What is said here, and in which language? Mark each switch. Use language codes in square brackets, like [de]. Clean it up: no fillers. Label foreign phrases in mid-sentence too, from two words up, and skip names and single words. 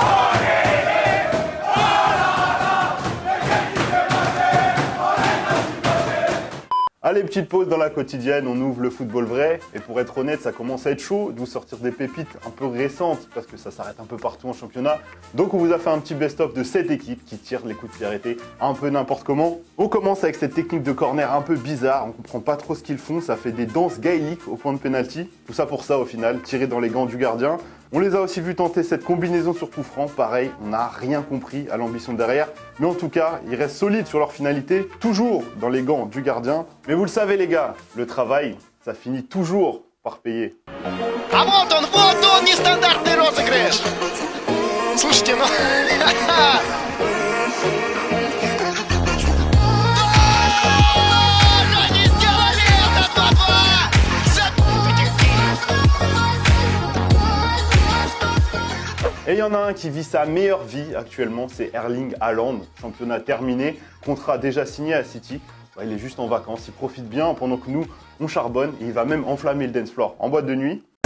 [fr] Allez, petite pause dans la quotidienne, on ouvre le football vrai. Et pour être honnête, ça commence à être chaud, d'où sortir des pépites un peu récentes, parce que ça s'arrête un peu partout en championnat. Donc on vous a fait un petit best-of de 7 équipes qui tirent les coups de pied arrêtés un peu n'importe comment. On commence avec cette technique de corner un peu bizarre, on comprend pas trop ce qu'ils font, ça fait des danses gaéliques au point de pénalty. Tout ça pour ça au final, tirer dans les gants du gardien. On les a aussi vus tenter cette combinaison sur coup franc, pareil, on n'a rien compris à l'ambition derrière. Mais en tout cas, ils restent solides sur leur finalité, toujours dans les gants du gardien. Mais vous le savez les gars, le travail, ça finit toujours par payer. [ru] А вот он, нестандартный розыгрыш. Слушайте, ну... Они сделали это, 2-2! [fr] Et il y en a un qui vit sa meilleure vie actuellement, c'est Erling Haaland. Championnat terminé, contrat déjà signé à City. Ouais, il est juste en vacances, il profite bien pendant que nous, on charbonne et il va même enflammer le [en] dance floor [fr] en boîte de nuit.